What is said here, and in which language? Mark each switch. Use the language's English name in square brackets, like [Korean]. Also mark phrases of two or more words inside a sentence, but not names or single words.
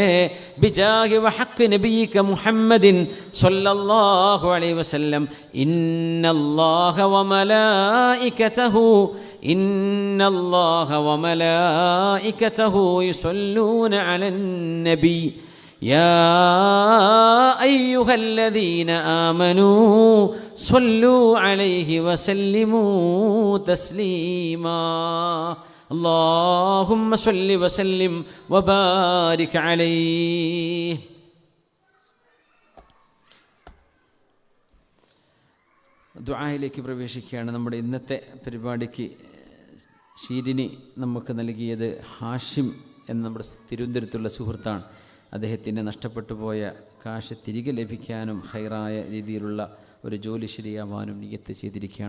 [Arabic] بجاه وحق نبيك محمد صلى الله عليه وسلم. إن الله وملائكته يصلون على النبي يا أيها الذين آمنوا صلوا عليه وسلموا تسليما. اللهم صل وسلم وبارك عليه. [Malayalam] ദുആയിലേക്ക് പ്രവേശിക്കുകയാണ്. നമ്മുടെ ഇന്നത്തെ പരിപാടിക്ക് ശീരിനി നമുക്ക് നൽകിയത് ഹാഷിം എന്ന നമ്മുടെ തിരുവനന്തപുരത്തുള്ള സുഹൃത്താണ്. അദ്ദേഹത്തിൻ്റെ നഷ്ടപ്പെട്ടു പോയ കാശ് തിരികെ ലഭിക്കാനും ഖൈറായ രീതിയിലുള്ള ഒരു ജോലി ശരിയാവാനും നിയ്യത്ത് ചെയ്തിരിക്കുകയാണ്.